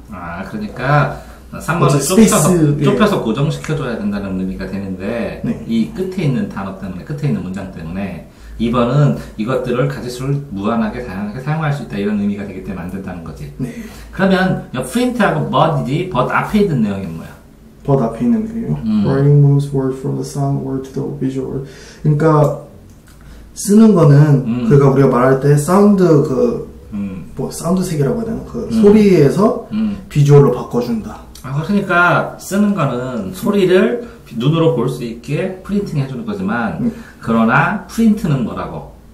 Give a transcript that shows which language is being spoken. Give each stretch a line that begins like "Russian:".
Korean: 아, 그러니까 3번은 좁혀서 고정시켜줘야 된다는 의미가 되는데 네. 이 끝에 있는 단어 때문에 끝에 있는 문장 때문에 2번은 이것들을 가지수를 무한하게 다양하게 사용할 수 있다 이런 의미가 되기 때문에 만든다는 거지. 네. 그러면 print하고 but이지 but 앞에 있는 내용이 뭐야? but 앞에 있는 내용.
English: Writing moves word from the sound word to the visual word.
Korean: 그러니까 쓰는 거는 그러니까 우리가 말할 때 사운드 뭐 사운드 색이라고 해야 되나? 그 소리에서 비주얼로 바꿔준다. 아, 그러니까 쓰는 거는 소리를 눈으로 볼 수 있게 프린팅 해주는 거지만 그러나 프린트는 뭐라고?